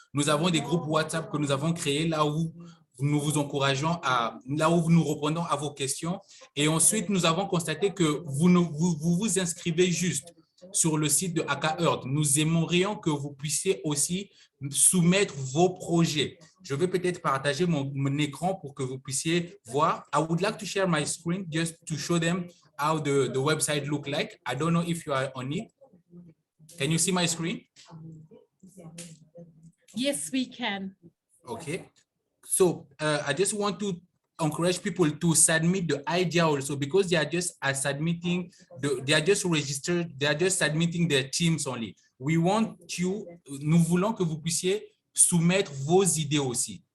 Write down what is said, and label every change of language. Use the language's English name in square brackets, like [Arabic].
[French] Nous avons des groupes WhatsApp que nous avons créés là où nous vous encourageons là où nous répondons à vos questions. Et ensuite, nous avons constaté que vous inscrivez juste sur le site de HackaEarth. Nous aimerions que vous puissiez aussi soumettre vos projets. Je vais peut-être partager mon écran pour que vous puissiez voir. [English] I would like to share my screen just to show them how the website look like. I don't know if you are on it. Can you see my screen? Yes, we can. Okay. So I just want to encourage people to submit the idea also because they are just submitting, they are just registered, they are just submitting their teams only. We want you, [French] nous voulons que vous puissiez soumettre vos idées aussi.